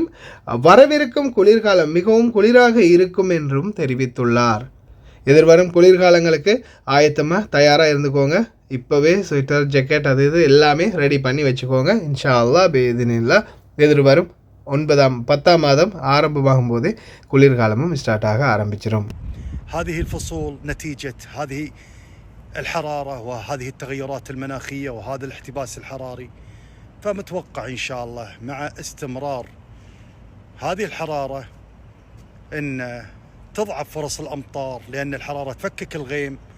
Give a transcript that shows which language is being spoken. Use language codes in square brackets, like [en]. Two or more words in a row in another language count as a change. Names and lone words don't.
[ta] வரவிருக்கும் குளிர்காலம் மிகவும் குளிராக இருக்கும் என்றும் தெரிவித்துள்ளார். எதிர்வரும் குளிர்காலங்களுக்கு ஆயத்தமாக தயாராக இருந்துக்கோங்க. இப்போவே ஸ்வெட்டர், ஜக்கெட் அது இது எல்லாமே ரெடி பண்ணி வச்சுக்கோங்க. [ar] إن شاء الله بإذن الله [ta] எதிர்வரும் 10ஆம் மாதம் ஆரம்பமாகும் போது குளிர்காலமும் ஸ்டார்ட் ஆக ஆரம்பிச்சிடும். [ar] هذه الفصول نتيجة هذه الحرارة وهذه التغيرات المناخية وهذا الاحتباس الحراري، فمتوقع إن شاء الله مع استمرار هذه الحرارة أن تضعف فرص الأمطار، لأن الحرارة تفكك الغيم